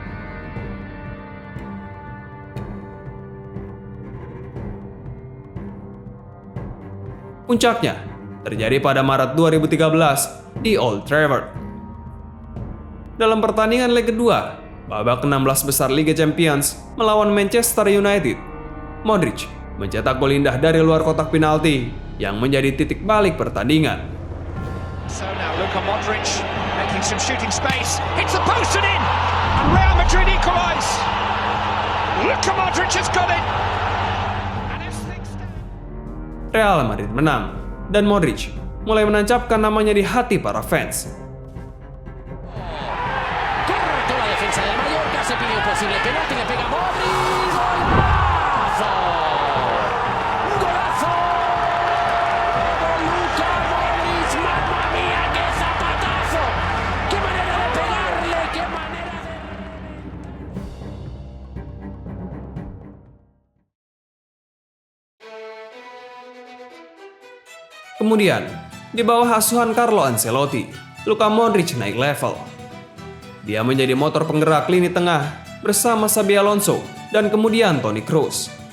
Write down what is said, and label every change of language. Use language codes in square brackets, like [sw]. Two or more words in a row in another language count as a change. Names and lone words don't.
[id] Puncaknya terjadi pada Maret 2013 di Old Trafford. Dalam pertandingan leg kedua, babak 16 besar Liga Champions melawan Manchester United, Modric mencetak gol indah dari luar kotak penalti yang menjadi titik balik pertandingan. [en] So now Now Luka Modric making some shooting space, hits the post and in, and Real Madrid equalise. Luka Modric has got it. And as things stand... [id] Real Madrid menang, dan Modric mulai menancapkan namanya di hati para fans. [es] Correcto la defensa del Mallorca, se pide un posible penalti, le pega Modric. ¡Golazo! ¡Golazo! Luka Modric, [it] mamma mía, [es] qué zapatazo. ¡Qué manera de pegarle! ¡Qué manera de... [id] Kemudian, di bawah asuhan Carlo Ancelotti, Luka Modric naik level. Dia menjadi motor penggerak lini tengah bersama Xabi Alonso dan kemudian Toni Kroos.